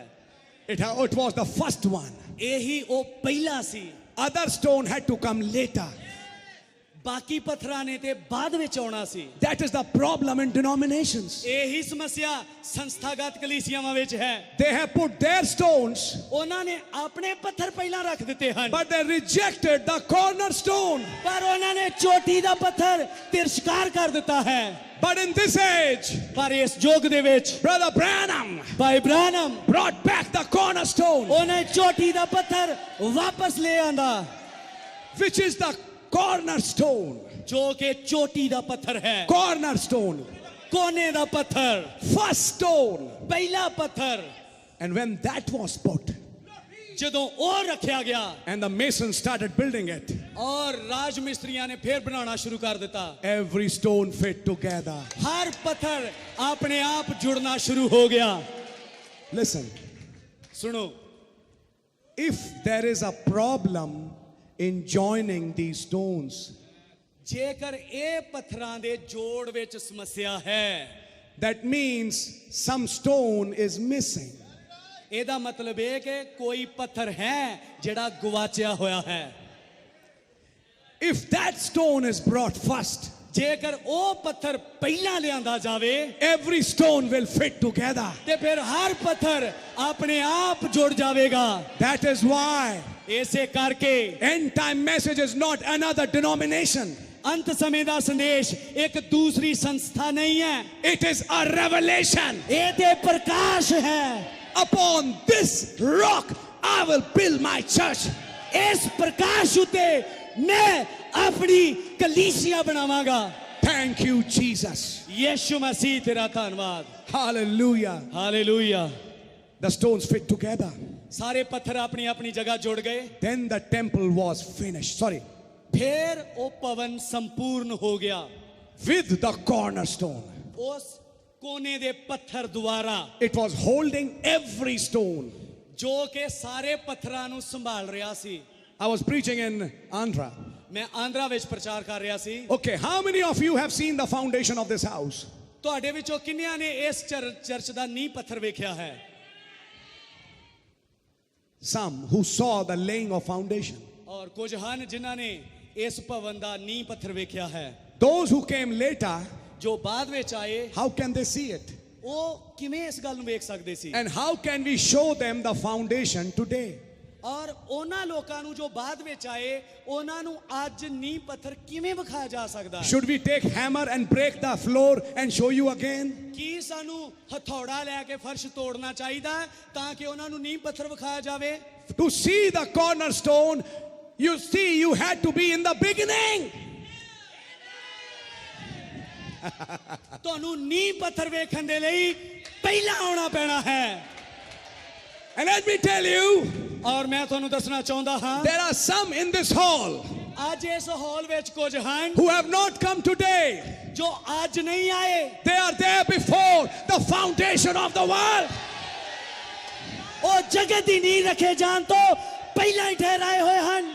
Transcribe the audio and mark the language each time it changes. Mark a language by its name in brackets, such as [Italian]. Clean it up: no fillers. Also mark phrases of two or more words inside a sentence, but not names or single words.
[English] It was the first one. [Punjabi] ਇਹੀ ਉਹ ਪਹਿਲਾ ਸੀ [English] Other stone had to come later. [Punjabi] ਬਾਕੀ ਪੱਥਰਾਂ ਨੇ ਤੇ ਬਾਅਦ ਵਿੱਚ ਆਉਣਾ ਸੀ [English] That is the problem in denominations. [Punjabi] ਇਹੀ ਸਮੱਸਿਆ ਸੰਸਥਾਗਤ ਕਲੀਸਿਆਵਾਂ ਵਿੱਚ ਹੈ [English] They have put their stones, [Punjabi] ਉਹਨਾਂ ਨੇ ਆਪਣੇ ਪੱਥਰ ਪਹਿਲਾਂ ਰੱਖ ਦਿੱਤੇ ਹਨ [English] but they rejected the cornerstone. [Punjabi] ਪਰ ਉਹਨਾਂ ਨੇ ਚੋਟੀ ਦਾ ਪੱਥਰ ਤਿਰਸਕਾਰ ਕਰ ਦਿੱਤਾ ਹੈ [English] But in this age, [Punjabi] ਪਰ ਇਸ ਯੁੱਗ ਦੇ ਵਿੱਚ [English] Brother Branham [Punjabi] ਭਾਈ ਬ੍ਰਾਨਮ [English] brought back the cornerstone, [Punjabi] ਉਹਨੇ ਚੋਟੀ ਦਾ ਪੱਥਰ ਵਾਪਸ ਲੈ ਆਂਦਾ [English] which is the cornerstone. [Punjabi] ਜੋ ਕਿ ਚੋਟੀ ਦਾ ਪੱਥਰ ਹੈ [English] Cornerstone. [Punjabi] ਕੋਨੇ ਦਾ ਪੱਥਰ [English] First stone. [Punjabi] ਪਹਿਲਾ ਪੱਥਰ [English] And when that was put, [Punjabi] ਜਦੋਂ ਉਹ ਰੱਖਿਆ ਗਿਆ [English] and the masons started building it, [Punjabi] ਔਰ ਰਾਜ ਮਿਸਤਰੀਆਂ ਨੇ ਫੇਰ ਬਣਾਉਣਾ ਸ਼ੁਰੂ ਕਰ ਦਿੱਤਾ [English] every stone fit together. [Punjabi] ਹਰ ਪੱਥਰ ਆਪਣੇ ਆਪ ਜੁੜਨਾ ਸ਼ੁਰੂ ਹੋ ਗਿਆ [English] Listen, [Punjabi] ਸੁਣੋ [English] if there is a problem in joining these stones, [Punjabi] ਜੇਕਰ ਇਹ ਪੱਥਰਾਂ ਦੇ ਜੋੜ ਵਿੱਚ ਸਮੱਸਿਆ ਹੈ [English] that means some stone is missing. [Punjabi] ਇਹਦਾ ਮਤਲਬ ਇਹ ਕਿ ਕੋਈ ਪੱਥਰ ਹੈ ਜਿਹੜਾ ਗਵਾਚਿਆ ਹੋਇਆ ਹੈ [English] If that stone is brought first, [Punjabi] ਜੇਕਰ ਉਹ ਪੱਥਰ ਪਹਿਲਾਂ ਲਿਆਂਦਾ ਜਾਵੇ [English] every stone will fit together. [Punjabi] ਤੇ ਫਿਰ ਹਰ ਪੱਥਰ ਆਪਣੇ ਆਪ ਜੁੜ ਜਾਵੇਗਾ [English] That is why [Punjabi] ਇਸੇ ਕਰਕੇ [English] end time message is not another denomination. [Punjabi] ਅੰਤ ਸਮੇਂ ਦਾ ਸੰਦੇਸ਼ ਇੱਕ ਦੂਸਰੀ ਸੰਸਥਾ ਨਹੀਂ ਹੈ [English] It is a revelation. [Punjabi] ਇਹ ਤੇ ਪ੍ਰਕਾਸ਼ ਹੈ [English] Upon this rock I will build my church. [Punjabi] ਇਸ ਪ੍ਰਕਾਸ਼ ਉਤੇ ਮੈਂ ਆਪਣੀ ਕਲੀਸਿਆ ਬਣਾਵਾਂਗਾ [English] Thank you, Jesus. [Hindi] यीशु मसीह तेरा धन्यवाद। [English] Hallelujah. [Hindi] हालेलुया। [English] The stones fit together. [Hindi] सारे पत्थर अपनी अपनी जगह जुड़ गए। [English] Then the temple was finished. Sorry. [Hindi] फिर वो भवन संपूर्ण हो गया [English] With the cornerstone. [Punjabi] ਉਸ ਕੋਨੇ ਦੇ ਪੱਥਰ ਦੁਆਰਾ, [English] It was holding every stone. [Punjabi] ਜੋ ਕੇ ਸਾਰੇ ਪੱਥਰਾਂ ਨੂੰ ਸੰਭਾਲ ਰਿਹਾ ਸੀ। [English] I was preaching in Andhra. [Punjabi] ਮੈਂ ਆਂਧਰਾ ਵਿੱਚ ਪ੍ਰਚਾਰ ਕਰ ਰਿਹਾ ਸੀ। [English] Okay, how many of you have seen the foundation of this house? [Punjabi] ਤੁਹਾਡੇ ਵਿੱਚੋਂ ਕਿੰਨਿਆਂ ਨੇ ਇਸ ਚਰਚ ਦਾ ਨੀਂਹ ਪੱਥਰ ਵੇਖਿਆ ਹੈ? [English] Some who saw the laying of foundation. [Punjabi] ਔਰ ਕੁਝ ਹਨ ਜਿਨ੍ਹਾਂ ਨੇ ਇਸ ਭਵਨ ਦਾ ਨੀਂਹ ਪੱਥਰ ਵੇਖਿਆ ਹੈ। [English] Those who came later, [Punjabi] ਜੋ ਬਾਅਦ ਵਿੱਚ ਆਏ, [English] how can they see it? [Punjabi] ਉਹ ਕਿਵੇਂ ਇਸ ਗੱਲ ਨੂੰ ਵੇਖ ਸਕਦੇ ਸੀ? [English] And how can we show them the foundation today? [Punjabi] ਔਰ ਉਹਨਾਂ ਲੋਕਾਂ ਨੂੰ ਜੋ ਬਾਅਦ ਵਿੱਚ ਆਏ, ਉਹਨਾਂ ਨੂੰ ਅੱਜ ਨੀਂਹ ਪੱਥਰ ਕਿਵੇਂ ਵਿਖਾਇਆ ਜਾ ਸਕਦਾ ਹੈ? [English] Should we take hammer and break the floor and show you again? [Punjabi] ਕੀ ਸਾਨੂੰ ਹਥੌੜਾ ਲੈ ਕੇ ਫਰਸ਼ ਤੋੜਨਾ ਚਾਹੀਦਾ ਹੈ ਤਾਂ ਕਿ ਉਹਨਾਂ ਨੂੰ ਨੀਂਹ ਪੱਥਰ ਵਿਖਾਇਆ ਜਾਵੇ? [English] To see the cornerstone, you see, you had to be in the beginning. [Punjabi] ਤੁਹਾਨੂੰ ਨੀਂਹ ਪੱਥਰ ਵੇਖਣ ਦੇ ਲਈ ਪਹਿਲਾਂ ਆਉਣਾ ਪੈਣਾ ਹੈ। [English] And let me tell you, [Punjabi] ਔਰ ਮੈਂ ਤੁਹਾਨੂੰ ਦੱਸਣਾ ਚਾਹੁੰਦਾ ਹਾਂ, [English] there are some in this hall [Punjabi] ਅੱਜ ਇਸ ਹਾਲ ਵਿੱਚ ਕੁਝ ਹਨ [English] who have not come today. [Punjabi] ਜੋ ਅੱਜ ਨਹੀਂ ਆਏ। [English] They are there before the foundation of the world. [Punjabi] ਉਹ ਜਗਤ ਦੀ ਨੀਂਹ ਰੱਖੇ ਜਾਣ ਤੋਂ ਪਹਿਲਾਂ ਹੀ ਠਹਿਰਾਏ ਹੋਏ ਹਨ।